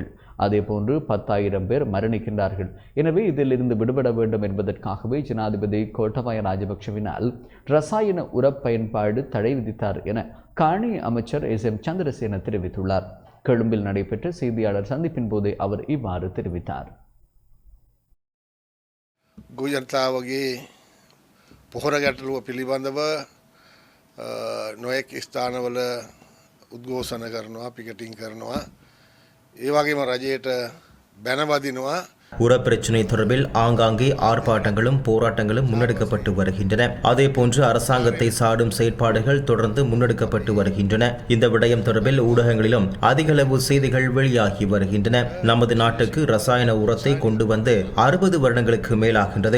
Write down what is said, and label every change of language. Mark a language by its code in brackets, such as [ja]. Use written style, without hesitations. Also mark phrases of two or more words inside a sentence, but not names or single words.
[ta] அதேபோன்று 10,000 பேர் மரணிக்கின்றார்கள். எனவே இதிலிருந்து விடுபட வேண்டும் என்பதற்காகவே ஜனாதிபதி கோட்டபாய ராஜபக்ஷவினால் ரசாயன உர பயன்பாடு தடை விதித்தார் என காணி அமைச்சர் எஸ்.எம். சந்திரசேன தெரிவித்துள்ளார். கொழும்பில் நடைபெற்ற செய்தியாளர் சந்திப்பின் போதே அவர் இவ்வாறு தெரிவித்தார். [si] ගුජනතාවගේ පොහොර ගැටලුව පිළිබඳව නොයෙක් ස්ථානවල උද්ඝෝෂණ කරනවා, පිකටින් කරනවා. ඒ වගේම රජයට බැනවදිනවා. [ta] உர பிரச்சினை தொடர்பில் ஆங்காங்கே ஆர்ப்பாட்டங்களும் போராட்டங்களும் முன்னெடுக்கப்பட்டு வருகின்றன. அதேபோன்று அரசாங்கத்தை சாடும் செயற்பாடுகள் தொடர்ந்து முன்னெடுக்கப்பட்டு வருகின்றன. இந்த விடயம் தொடர்பில் ஊடகங்களிலும் அதிகளவு செய்திகள் வெளியாகி வருகின்றன. நமது நாட்டுக்கு ரசாயன உரத்தை கொண்டு வந்து 60 வருடங்களுக்கு மேலாகின்றது.